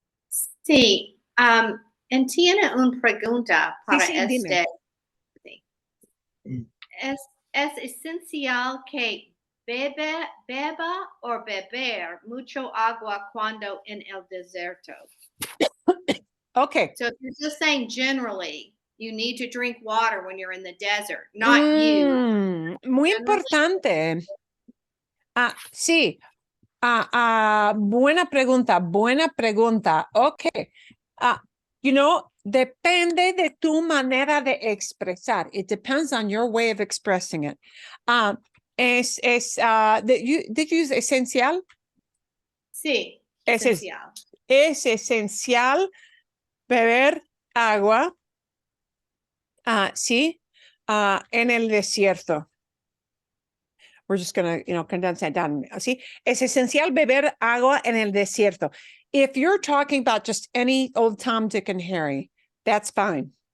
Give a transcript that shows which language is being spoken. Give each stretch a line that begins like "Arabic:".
Spanish: Sí, tiene una pregunta para Sí, dime. Es esencial que beba o beber mucho agua cuando en el desierto.
English: Okay. So if you're just saying generally, you need to drink water when you're in the desert, not you.
Spanish: Muy importante. Sí. Buena pregunta, buena pregunta. Ok. Depende de tu manera de expresar.
English: It depends on your way of expressing it. Did you use esencial?
Spanish: Sí, esencial. Es esencial beber agua, sí, en el desierto.
English: We're just going to, condense that down.
Spanish: ¿Sí? Es esencial beber agua en el desierto.
English: If you're talking about just any old Tom, Dick, and Harry, that's fine.